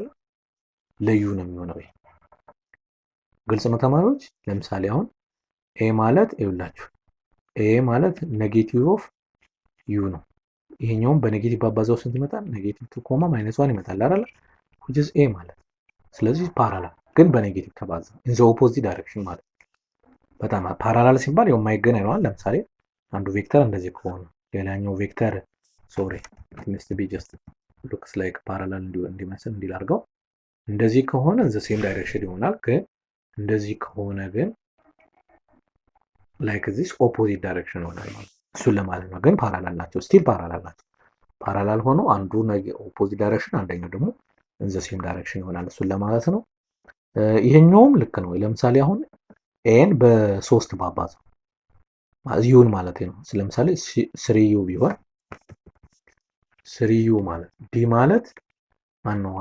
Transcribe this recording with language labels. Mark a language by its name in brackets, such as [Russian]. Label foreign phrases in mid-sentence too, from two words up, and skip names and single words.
[Amharic] ለዩ ነው የሚሆነው። ይሄ ግልጽ ነው ተማሪዎች? ለምሳሌ አሁን ኤ ማለት ይኸውላችሁ ኤ ማለት [English] negative of u [Amharic] ነው። ይሄኛውም በኔጌቲቭ ባባዛው ስንት ይመጣል? [English] negative 2 comma minus 1 [Amharic] ይመጣል አይደለ? [English] which is [Amharic] ኤ ማለት ስለዚህ ፓራላል ግን በኔጌቲቭ ተባዛ [English] in the opposite direction [Amharic] ማለት በጣም ፓራላል ሲባል የማይገናኝ ነው። ለምሳሌ አንዱ ቬክተር እንደዚህ ከሆነ ሌላኛው ቬክተር ሶሪ [English] it must be just looks like parallel [Amharic] እንዲመስል እንዲላርገው እንደዚህ ከሆነ [English] in the same direction [Amharic] ይሆናል። ግን እንደዚህ ከሆነ ግን [English] like this opposite direction [Amharic] ይሆናል ማለት እሱን ለማለት ነው። ግን ፓራላል ናቸው፣ [English] still parallel [Amharic] ናቸው። ፓራላል ሆኖ አንዱ [English] opposite direction [Amharic] አንደኛው ደግሞ [English] in the same direction [Amharic] ይሆናል። እሱን ለማለት ነው። ይሄኛውም ልክ ነው። ለምሳሌ አሁን ኤን በ3 ባባዛው ዩን ማለት ነው። ለምሳሌ 3ዩ ቢሆን 3ዩ ማለት ዲ ማለት ማን ነው?